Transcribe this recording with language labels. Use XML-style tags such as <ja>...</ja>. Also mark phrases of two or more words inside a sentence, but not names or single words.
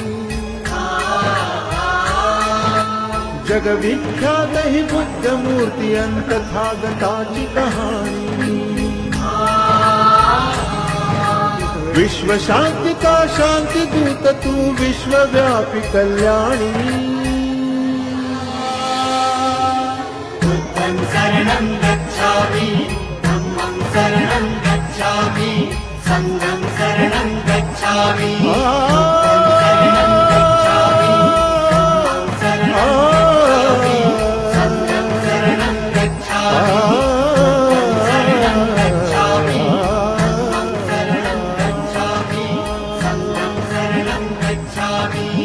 <mr>जगविख्यात ही बुद्ध मूर्ती अंतथागताची कहाणी विश्व शांती का शांती दूत तू विश्वव्यापी कल्याणी</mr> <pi>बुद्धं शरणं गच्छामि धम्मं शरणं गच्छामि संघं शरणं गच्छामि बुद्धं शरणं गच्छामि धम्मं शरणं गच्छामि संघं शरणं गच्छामि बुद्धं शरणं गच्छामि धम्मं शरणं गच्छामि संघं शरणं गच्छामि</pi>